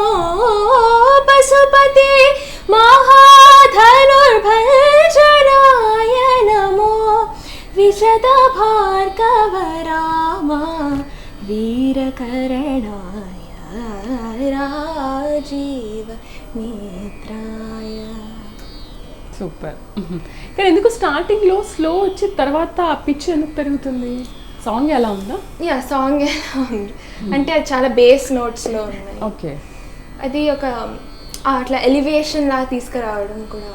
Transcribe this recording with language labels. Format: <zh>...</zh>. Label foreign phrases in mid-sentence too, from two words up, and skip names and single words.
<sa>पशुपति महाधनुर्भजनाय नमो, विशद भार्गव राम वीरकरणाय राजीव नेत्राय.</sa> <te>సూపర్. కానీ ఎందుకు స్టార్టింగ్ లో స్లో వచ్చి తర్వాత ఆ పిచ్ ఎందుకు పెరుగుతుంది? సాంగ్ ఎలా ఉందా? యా, సాంగ్ ఎలా ఉంది అంటే అది చాలా</te> <en>base notesలో</en> <te>ఉన్నాయి. ఓకే, అది ఒక అట్లా ఎలివేషన్ లాగా తీసుకురావడం కూడా,</te>